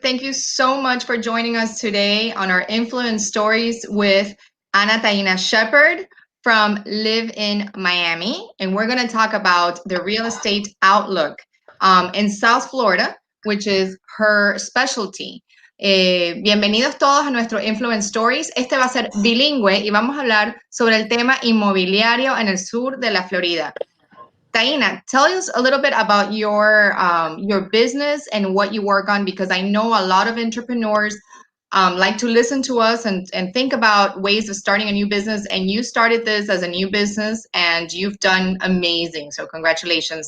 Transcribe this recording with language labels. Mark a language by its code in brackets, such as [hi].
[en] Thank you so much for joining us today on our Influence Stories with Ana Tainna Shepard from Live in Miami. And we're going to talk about the real estate outlook in South Florida, which is her specialty. [es] Bienvenidos todos a nuestro Influence Stories. Este va a ser bilingüe y vamos a hablar sobre el tema inmobiliario en el sur de la Florida. [en] Tainna, tell us a little bit about your business and what you work on, because I know a lot of entrepreneurs like to listen to us and think about ways of starting a new business. And you started this as a new business, and you've done amazing. So congratulations.